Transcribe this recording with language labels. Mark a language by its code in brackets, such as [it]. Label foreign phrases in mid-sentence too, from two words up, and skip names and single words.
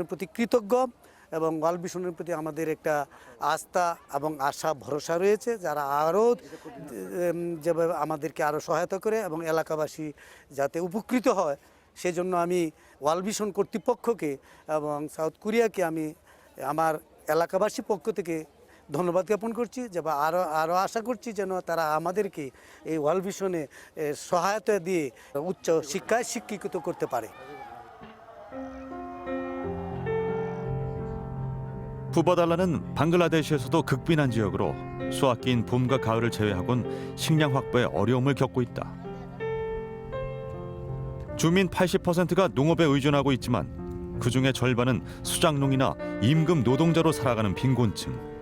[bn] প্রতি কৃতজ্ঞ এবং ওয়ার্ল্ড ভিশনের প্রতি আমাদের একটা আস্থা এবং আশা ভরসা রয়েছে, যারা আরও যেভাবে আমাদেরকে আরও সহায়তা করে এবং এলাকাবাসী যাতে উপকৃত হয় সেজন্য আমি ওয়ার্ল্ড ভিশন কর্তৃপক্ষকে এবং সাউথ কোরিয়াকে আমি আমার এলাকাবাসীর পক্ষ থেকে ধন্যবাদ জ্ঞাপন করছি, যে আরও আশা করছি যেন তারা আমাদেরকে এই ওয়ার্ল্ড ভিশনে সহায়তা দিয়ে উচ্চ শিক্ষায় শিক্ষিত করতে পারে। [ko] 푸바달라는 방글라데시에서도 극빈한 지역으로 수학기인 봄과 가을을 제외하곤 식량 확보에 어려움을 겪고 있다. 주민 80%가 농업에 의존하고 있지만 그중에 절반은 수장농이나 임금 노동자로 살아가는 빈곤층.